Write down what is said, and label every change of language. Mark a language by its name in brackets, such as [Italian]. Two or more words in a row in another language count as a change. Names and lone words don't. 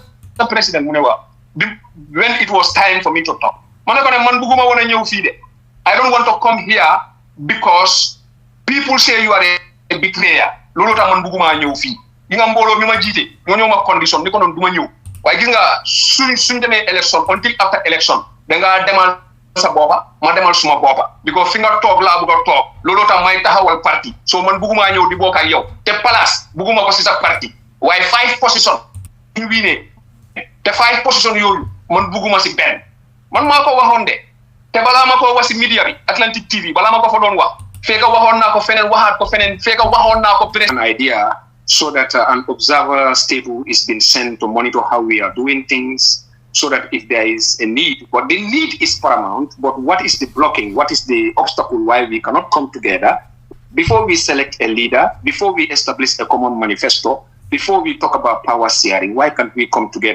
[English] President, when it was time for me to talk. I don't want to come here because people say you are a betrayer. Condition election until after election. [Wolof] Sa boba ma demal suma boba because fi nga tok la bu ko tok lolo tam may taxawal parti so man buguma ñew di bok ak yow te place buguma ko ci sa parti way 5 position ñu winé te 5 position yoyu man buguma ci ben man mako waxon de te bala mako wax ci media bi Atlantic TV bala mako fa don wax feka waxon nako fenen waxat ko fenen feka waxon nako [English] an idea so that an observer stable is been sent to monitor how we are doing things so that if there is a need, but the need is paramount, but what is the blocking, what is the obstacle why we cannot come together before we select a leader, before we establish a common manifesto, before we talk about power sharing, why can't we come together?